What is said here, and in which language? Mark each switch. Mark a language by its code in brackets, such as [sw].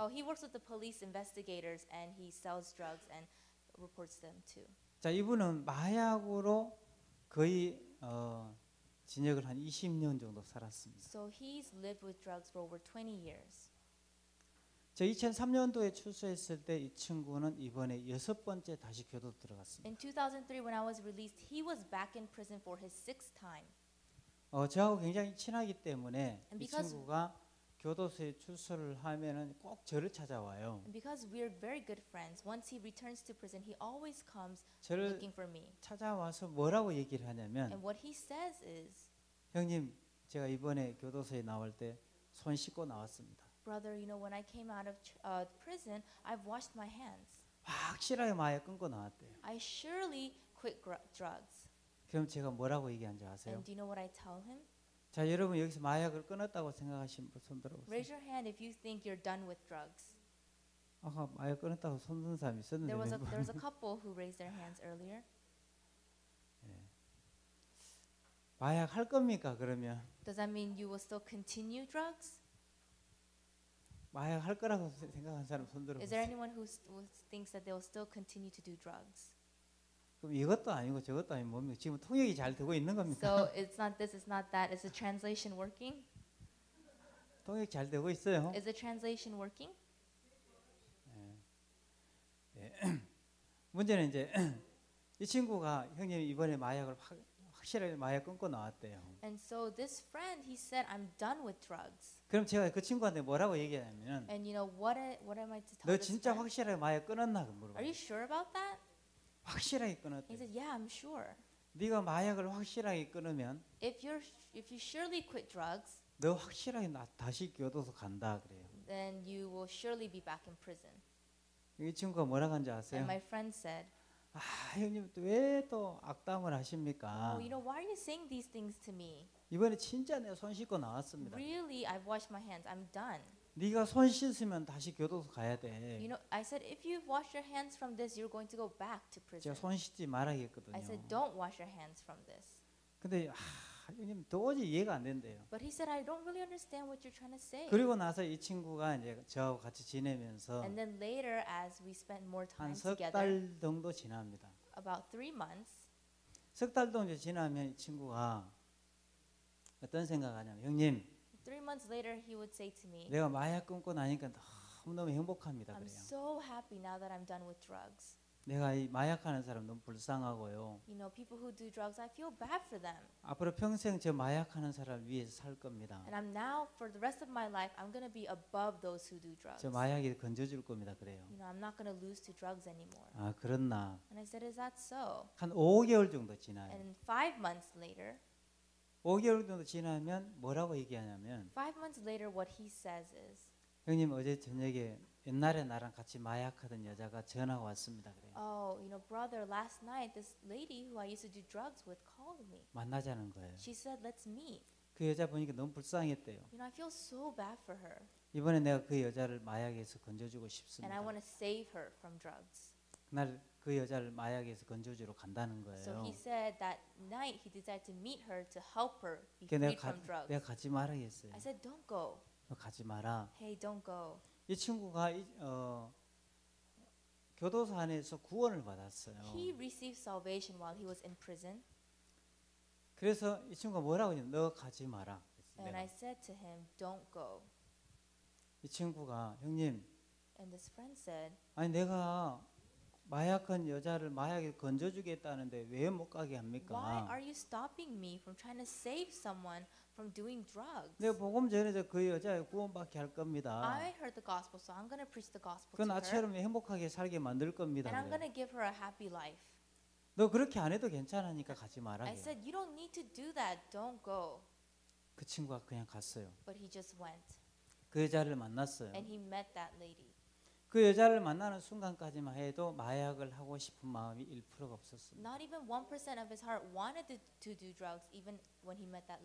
[en] he works with the police investigators and he sells drugs and reports them too. [ko] 자, 이분은 마약으로 거의 징역을 한 20년 정도 살았습니다. [en] So he's lived with drugs for over 20 years. [ko] 저 2003년도에 출소했을 때 이 친구는 이번에 6번째 다시 교도 들어갔습니다. [en] In 2003, when I was released, he was back in prison for his 6th time. [ko] 저하고 굉장히 친하기 때문에 [en] And [ko] 이 [en] because- [ko] 친구가 교도소에 출소를 하면은 꼭 저를 찾아와요. [en] And because we're very good friends, once he returns to prison, he always comes [ko] 저를 [en] looking for me. [ko] 찾아와서 뭐라고 얘기를 하냐면 [en] And what he says is, [ko] 형님, 제가 이번에 교도소에 나올 때 손 씻고 나왔습니다. [en] brother, you know, when I came out of prison, I've washed my hands. [ko] 확실하게 마약 끊고 나왔대요. [en] I surely quit drugs. [ko] 그럼 제가 뭐라고 얘기한지 아세요? [en] And do you know what I tell him? [ko] 자, 여러분 여기서 마약을 끊었다고 생각하시는 분 손 들어보세요. [en] Raise your hand if you think you're done with drugs. [ko] 아까 마약 끊었다고 손 든 사람이 있었는데 [en] There was [ko] 몇 분? [en] a couple who raised their hands earlier. [ko] 마약 할 겁니까 그러면? [en] Does that mean you will still continue drugs? [ko] 마약 할 거라고 생각한 사람 손 [en] Is there anyone who thinks that they will still continue to do drugs? [ko] 그럼 이것도 아니고 저것도 아니고 뭡니까? 지금 통역이 잘 되고 있는 겁니까? [en] So it's not this, it's not that. Is the translation working? [ko] 통역 잘 되고 있어요. [en] Is the translation working? [ko] 문제는 이제 이 친구가 형님 이번에 마약을 확실하게 마약 끊고 나왔대요. [en] And so this friend, he said, I'm done with drugs. [ko] 그럼 제가 그 친구한테 뭐라고 얘기하냐면 [en] And you know what am I to tell [ko] 너 [en] this [ko] 진짜 [en] friend? [ko] 확실하게 마약 끊었나 [en] Are [ko] 물어봐요. [en] you sure about that? [ko] 확실하게 [en] He [ko] 끊었대. [en] said, yeah, I'm sure. [ko] 네가 마약을 확실하게 끊으면 [en] If you surely quit drugs, [ko] 너 확실하게 다시 교도소 간다 그래요. [en] then you will surely be back in prison. [ko] 이 친구가 뭐라고 한지 [en] And [ko] 아세요? [en] my friend said, [ko] 아 형님 왜 또 악담을 하십니까? [en] oh, you know, why are you saying these things to me? [ko] 이번에 진짜 내가 손 씻고 나왔습니다. [en] Really, I've washed my hands. I'm done. [ko] 네가 손 씻으면 다시 교도소 가야 돼. [en] You know, I said, if you've washed your hands from this, you're going to go back to prison. [ko] 제가 손 씻지 말아야겠거든요. [en] I said, don't wash your hands from this. [ko] 근데 형님 도저히 이해가 안 된대요. [en] But he said, I don't really understand what you're trying to say. [ko] 그리고 나서 이 친구가 이제 저하고 같이 지내면서 [en] And then later, as we spent more time [ko] 한 석 [en] together, [ko] 달 정도 지납니다. [en] about 3 months, [ko] 석 달 정도 지나면 이 친구가 어떤 생각하냐면 형님 [en] 3 months later, he would say to me, [ko] 내가 마약 끊고 나니까 너무너무 행복합니다 [en] I'm so happy now that I'm done with drugs. [ko] 내가 이 마약하는 사람 너무 불쌍하고요. [en] You know, people who do drugs, I feel bad for them. [ko] 앞으로 평생 저 마약하는 사람 위해서 살 겁니다. [en] And I'm now, for the rest of my life, I'm going to be above those who do drugs. [ko] 저 마약이 건져줄 겁니다 그래요. [en] You know, I'm not going to lose to drugs anymore. [ko] 아 그렇나. [en] And I said, is that so? [ko] 한 5개월 정도 지나요. [en] And 5 months later, [ko] 5개월 정도 지나면 뭐라고 얘기하냐면 [en] 5 months later, what he says is, [ko] 형님 어제 저녁에 옛날에 나랑 같이 마약하던 여자가 전화가 왔습니다 그래요. [en] oh, you know, brother, last night, this lady who I used to do drugs with called me. [ko] 만나자는 거예요. [en] She said, let's meet. [ko] 그 여자 보니까 너무 불쌍했대요. [en] You know, I feel so bad for her. [ko] 이번에 내가 그 여자를 마약에서 건져주고 [en] And I [ko] 싶습니다. [en] want to save her from drugs. [ko] 그날 그 여자를 마약에서 건져주러 간다는 [en] So [ko] 거예요. [en] he said that night he decided to meet her to help her be [ko] 그래서 [en] freed from drugs. [ko] 내가 가지 말아야겠어요. [en] I said, don't go. [ko] 너 가지 마라. [en] Hey, don't go. [ko] 이 친구가 교도소 안에서 구원을 받았어요. [en] He received salvation while he was in prison. [ko] 그래서 이 친구가 뭐라고 했냐면 너 가지 마라. 그랬어요. [en] And I said to him, don't go. [ko] 이 친구가 형님 [en] And this friend said, [ko] 아니 내가 마약한 여자를 마약에 건져주겠다는데 왜 못 가게 [en] why [ko] 합니까? [en] are you stopping me from trying to save someone from doing drugs? [ko] 내가 복음 전해서 그 여자의 구원받게 할 겁니다. [en] I heard the gospel, so I'm going to preach the gospel [ko] 그 [en] to her. [ko] 나처럼 행복하게 살게 만들 겁니다. [en] And I'm [ko] 그래요. [en] going to give her a happy life. [ko] 너 그렇게 안 해도 괜찮으니까 가지 마라. [en] I [ko] 그래요. [en] said, you don't need to do that. Don't go. [ko] 그 친구가 그냥 갔어요. [en] But he just went. [ko] 그 여자를 만났어요. [en] And he met that lady. [ko] 그 여자를 만나는 순간까지만 해도 마약을 하고 싶은 마음이 1%가 없었습니다. [en] Not even 1% of his heart wanted to do drugs even when he met that